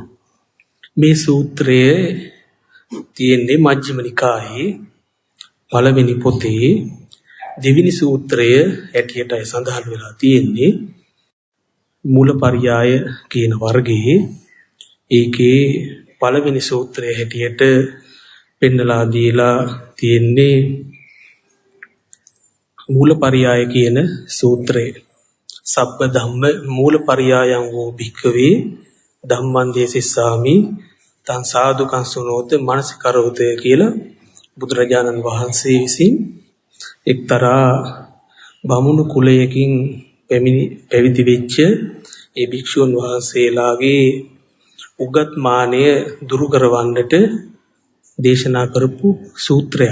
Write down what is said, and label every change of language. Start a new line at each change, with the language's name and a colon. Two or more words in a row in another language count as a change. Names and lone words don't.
Sinhala: මේ සූත්‍රය තියෙන්නේ මජ්ක්‍ධිම නිකායේ පළවෙනි පොතේ දෙවෙනි සූත්‍රය හැටියට සඳහන් වෙලා තියෙන්නේ මූලපරියාය කියන වර්ගයේ. ඒකේ පළවෙනි සූත්‍රය හැටියට පෙන්නලා දීලා තියෙන්නේ මූලපරියාය කියන සූත්‍රය.
Pali: සබ්බ ධම්ම මූලපරියායං වූ භික්ඛවේ ධම්මං දේසිස්සාමි තං සාදුකං සුනෝත මනසිකරෝත
Sinhala: කියලා බුදුරජාණන් වහන්සේ විසින් එක්තරා බමුණු කුලයකින් පැවිදි වෙච්ච ඒ භික්ෂුන් වහන්සේලාගේ උගත් මානය දුරු කරවන්නට දේශනා කරපු සූත්‍රයක්.